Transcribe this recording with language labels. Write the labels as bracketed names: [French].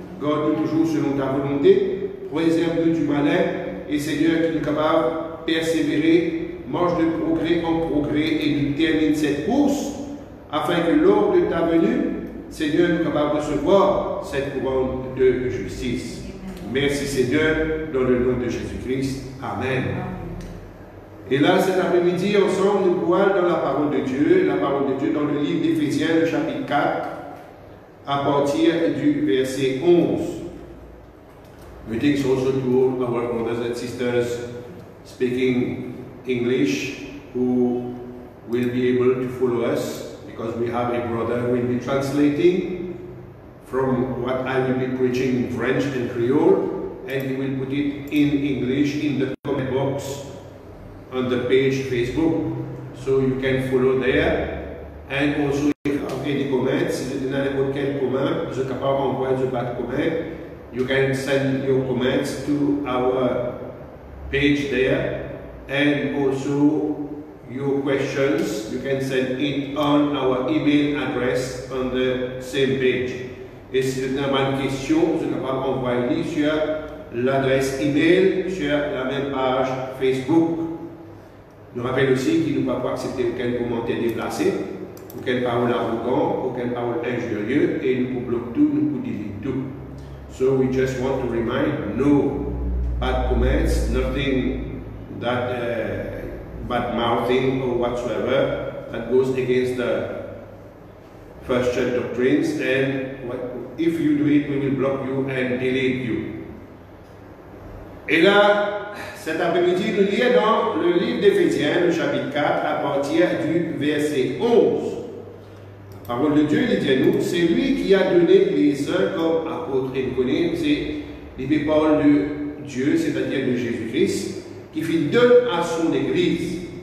[French] Garde-nous toujours selon ta volonté, préserve-nous du malin, et Seigneur, qui nous capable de persévérer, marche de progrès en progrès, et nous termine cette course, afin que lors de ta venue, Seigneur, nous capable de recevoir cette couronne de justice. Merci Seigneur, dans le nom de Jésus-Christ. Amen. Et là, cet après-midi, ensemble, nous pouvons dans la parole de Dieu dans le livre d'Éphésiens, le chapitre 4, à partir du verset 11. [English] Greetings also to all our brothers and sisters speaking English who will be able to follow us, because we have a brother who will be translating from what I will be preaching in French and Creole, and he will put it in English in the comment box on the page Facebook. So you can follow there. And also, if you have any comments, [French] si vous avez n'importe quel comment, vous êtes capable d'envoyer du bas de comment. [English] You can send your comments to our page there. And also, your questions, you can send it on our email address on the same page. [French] Et si vous avez une question, vous êtes capable d'envoyer sur l'adresse email sur la même page Facebook. Nous rappelons aussi qu'il ne va pas accepter aucun commentaire déplacé, aucune parole arrogante, aucune parole injurieuse, et nous bloquons tout, nous delete tout. [English] So we just want to remind, no bad comments, nothing that bad mouthing or whatsoever that goes against the First Church doctrines, and if you do it, we will block you and delete you. [French] Et là, cet après-midi, nous lisons dans le livre d'Éphésiens, le chapitre 4, à partir du verset 11. La parole de Dieu, il dit à nous, c'est lui qui a donné les uns comme apôtres. Et vous connaissez, c'est les paroles de Dieu, c'est-à-dire de Jésus-Christ, qui donne à son Église.